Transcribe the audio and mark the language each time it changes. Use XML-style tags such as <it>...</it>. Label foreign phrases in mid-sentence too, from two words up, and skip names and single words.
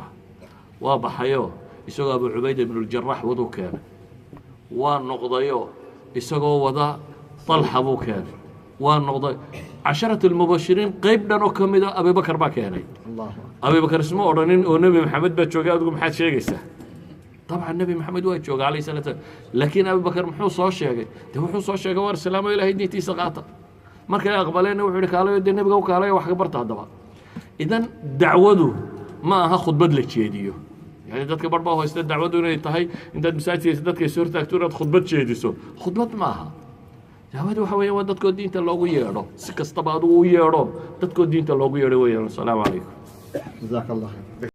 <so>waa baxayoo isagoo abu cubayda ibn al-jarrah waduu keenay waa noqdayo isagoo wada talxa buu keenay waa noqday 10 المبشرين qayb dhan oo kamid ah abubakar baa keenay abubakar isma odhanin oo nabi maxamed baa joogay adigu maxaad sheegaysaa</so> <ar>طبعا النبي محمد</ar> <so>waa joogay</so> <ar>عليه الصلاه والسلام</ar> <so>laakiin abubakar muxuu soo sheegay wuxuu soo sheegay war salaamo ilaahay diintiisa qaata markay aqbaleen wuxuu yiri kaalayo nabiga uu kaalayo wax ka barta hadaba idan dacwadu ma aha khudbad la jeediyo يعني dadka barba hoostaa dacwadu inay tahay intaad masaajidka dadka soo hortaagto inaad khudbad jeediso khudbad maaha dacwadu waxa weeye waa dadkoo diinta loogu yeedho si kastaba adigu u yeedho dadkoo diinta loogu yeedho weeyaan.</so> <ar>السلام عليكم. جزاك الله خير.</ar>